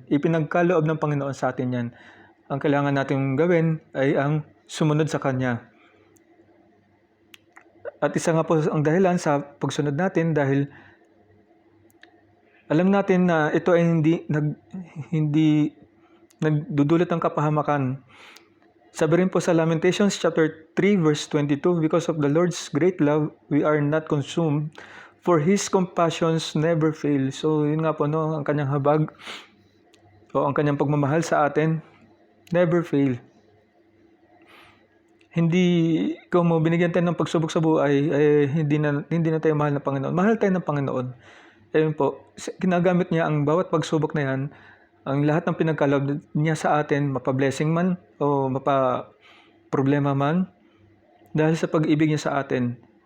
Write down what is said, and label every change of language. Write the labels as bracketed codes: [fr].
[tl] Ipinagkaloob ng Panginoon sa atin 'yan. Ang kailangan nating gawin ay ang sumunod sa Kanya. At isa nga po ang dahilan sa pagsunod natin dahil alam natin na ito ay hindi nagdudulot ng kapahamakan. Sabi rin po sa [en] Lamentations chapter 3 verse 22, because of the Lord's great love, we are not consumed, for His compassions never fail. [tl] So yun nga po, no, ang kanyang habag o ang kanyang pagmamahal sa atin [en] never fail. [tl] Hindi kung mo binigyan tayo ng pagsubok sa buhay, hindi na tayo mahal ng Panginoon. Mahal tayo ng Panginoon. Ayun po, ginagamit niya ang bawat pagsubok na yan, ang lahat ng pinagkaloob niya sa atin, mapa-blessing man o mapa-problema man, dahil sa pag-ibig niya sa atin.